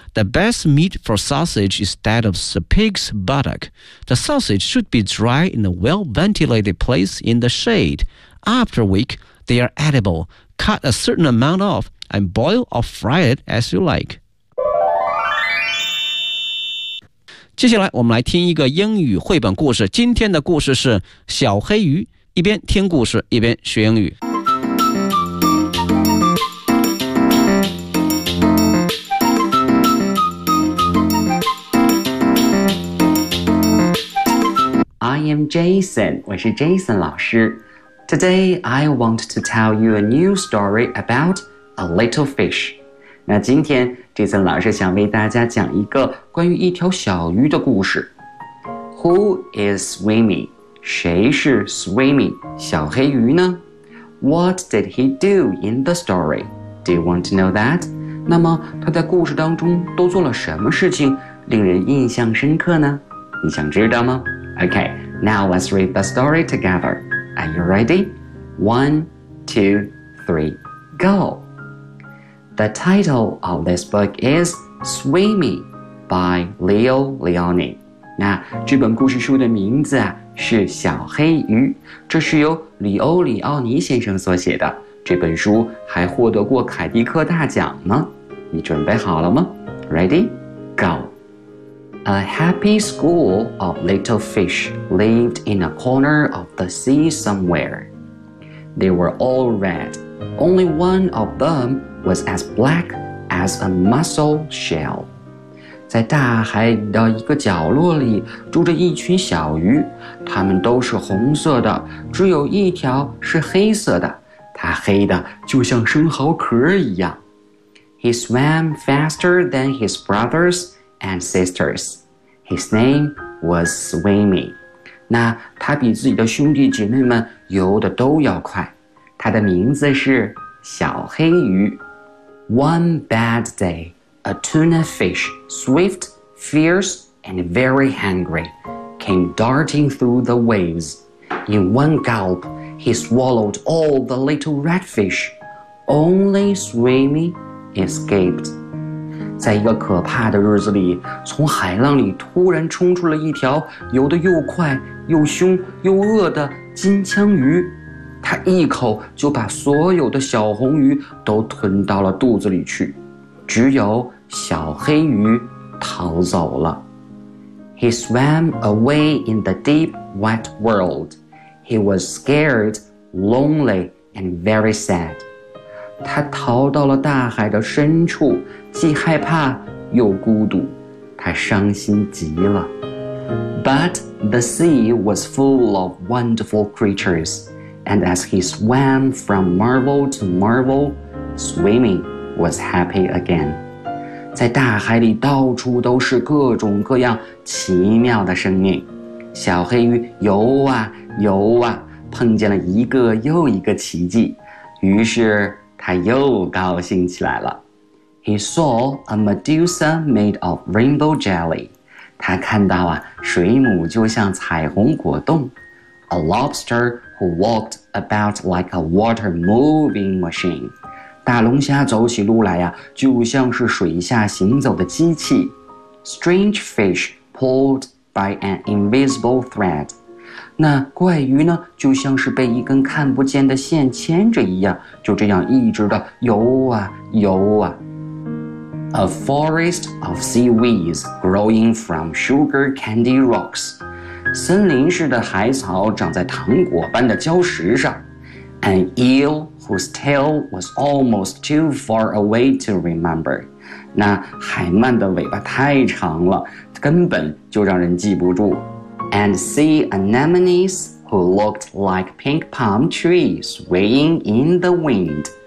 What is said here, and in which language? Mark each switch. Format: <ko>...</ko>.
<en>The best meat for sausage is that of the pig's buttock. The sausage should be dry in a well-ventilated place in the shade. After a week, they are edible. Cut a certain amount off and boil or fry it as you like.</en> <zh>接下来我们来听一个英语绘本故事。今天的故事是小黑鱼，一边听故事，一边学英语。</zh> <en>I am Jason,</en> <zh>我是 Jason 老师。</zh> <en>Today, I want to tell you a new story about a little fish.</en> <zh>那今天 Jason 老师想为大家讲一个关于一条小鱼的故事。</zh> <en>Who is Swimmy?</en> <zh>谁是 Swimmy, 小黑鱼呢?</zh> <en>What did he do in the story? Do you want to know that?</en> <zh>那么他在故事当中都做了什么事情令人印象深刻呢? 你想知道吗?</zh> <en>Okay. Now let's read the story together. Are you ready? 1, 2, 3, go! The title of this book is Swimmy by Leo Leoni.</en> <zh>那这本故事书的名字、啊、是小黑鱼，这是由里欧里奥尼先生所写的。这本书还获得过凯迪克大奖呢。你准备好了吗？</zh> <en>Ready? Go! A happy school of little fish lived in a corner of the sea somewhere. They were all red. Only one of them was as black as a mussel shell.</en> <zh>在大海的一个角落里住着一群小鱼，它们都是红色的，只有一条是黑色的，它黑的就像生蚝壳一样。</zh> <en>He swam faster than his brothers. And sisters. His name was Swimmy.</en> <zh>那他比自己的兄弟姐妹们游得都要快。他的名字是小黑鱼。</zh> <en>One bad day, a tuna fish, swift, fierce, and very hungry, came darting through the waves. In one gulp, he swallowed all the little redfish. Only Swimmy escaped.</en> <zh>在一个可怕的日子里，从海浪里突然冲出了一条游得又快又凶又恶的金枪鱼。他一口就把所有的小红鱼都吞到了肚子里去，只有小黑鱼逃走了。</zh> <en>He swam away in the deep, wet world. He was scared, lonely, and very sad.</en> <zh>他逃到了大海的深处，既害怕又孤独，他伤心极了。</zh> <en>But the sea was full of wonderful creatures. And as he swam from marvel to marvel, swimming was happy again.</en> <zh>在大海里到处都是各种各样奇妙的生命。小黑鱼游啊游啊，碰见了一个又一个奇迹，于是他又高兴起来了。</zh> <en>He saw a Medusa made of rainbow jelly.</en> <zh>他看到啊，水母就像彩虹果冻。</zh> <en>A lobster who walked about like a water moving machine.</en> <zh>大龙虾走起路来呀，就像是水下行走的机器。</zh> <en>Strange fish pulled by an invisible thread.</en> <zh>那怪鱼呢，就像是被一根看不见的线牵着一样，就这样一直的游啊游啊。</zh> <en>A forest of seaweeds growing from sugar candy rocks.</en> <zh>森林似的海草长在糖果般的礁石上。</zh> <en>An eel whose tail was almost too far away to remember.</en> <zh>那海鳗的尾巴太长了，根本就让人记不住。</zh> <en>And see anemones who looked like pink palm trees swaying in the wind.</en>